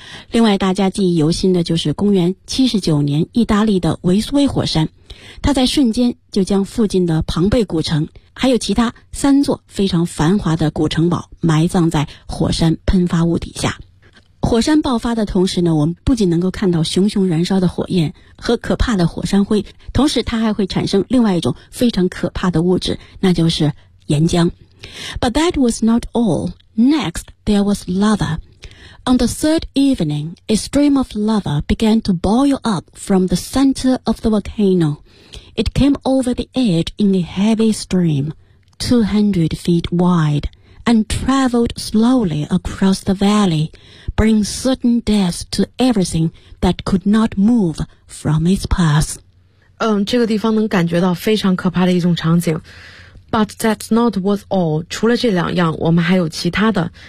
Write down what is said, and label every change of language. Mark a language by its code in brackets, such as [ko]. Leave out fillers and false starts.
[zh] 另外大家记忆犹新的就是公元79年意大利的维苏威火山，它在瞬间就将附近的庞贝古城还有其他三座非常繁华的古城堡埋葬在火山喷发物底下。火山爆发的同时呢，我们不仅能够看到熊熊燃烧的火焰和可怕的火山灰，同时它还会产生另外一种非常可怕的物质，那就是岩浆。 [en] But that was not all. Next, there was lava. On the third evening, a stream of lava began to boil up from the center of the volcano. It came over the edge in a heavy stream, 200 feet wide, and traveled slowly across the valley, bringing certain death to everything that could not move from its path. [zh] 这个地方能感觉到非常可怕的一种场景。 [en] But that's not what's all. [zh] 除了这两样，我们还有其他的。